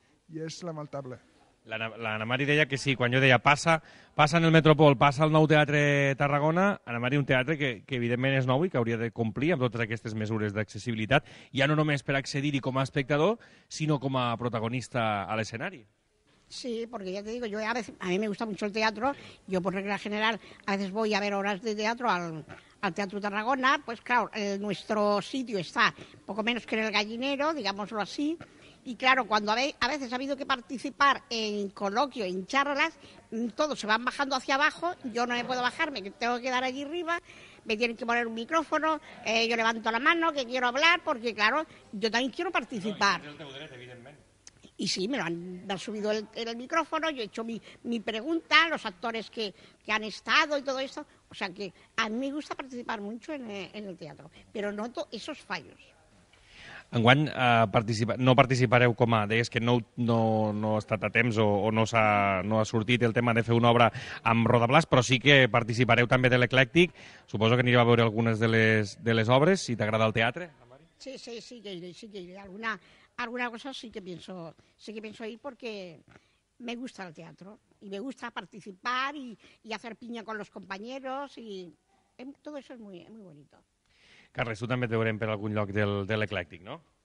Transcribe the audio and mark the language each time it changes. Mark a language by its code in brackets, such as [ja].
[ca] I és lamentable. L'Anna Mari deia que sí, quan jo deia passa en el Metropol, passa al Nou Teatre Tarragona, Anna Mari, un teatre que evidentment és nou i que hauria de complir amb totes aquestes mesures d'accessibilitat, ja no només per accedir-hi com a espectador, sinó com a protagonista a l'escenari. [es] Sí, porque ya te digo, a mí me gusta mucho el teatro, yo por regla general a veces voy a ver obras de teatro al Teatro Tarragona, pues claro, nuestro sitio está poco menos que en el Gallinero, digámoslo así. Y claro, cuando a veces ha habido que participar en coloquio, en charlas, todos se van bajando hacia abajo, yo no me puedo bajar, me tengo que quedar allí arriba, me tienen que poner un micrófono, yo levanto la mano, que quiero hablar, porque claro, yo también quiero participar. Y sí, me han subido el micrófono, yo he hecho mi pregunta, los actores que han estado y todo esto. O sea que a mí me gusta participar mucho en el teatro, pero noto esos fallos. [ca] Enguany no participareu deies que no ha estat a temps o no ha sortit el tema de fer una obra amb Roda Blas, però sí que participareu també de l'Eclèctic. Suposo que anireu a veure algunes de les obres, si t'agrada el teatre. [es] Sí que iré. [ca] alguna cosa sí que [es] pienso ir porque me gusta el teatro y me gusta participar y hacer piña con los compañeros y todo eso es muy, muy bonito. [ca] Carles, tu també et veurem per algun lloc de l'Eclèctic, no?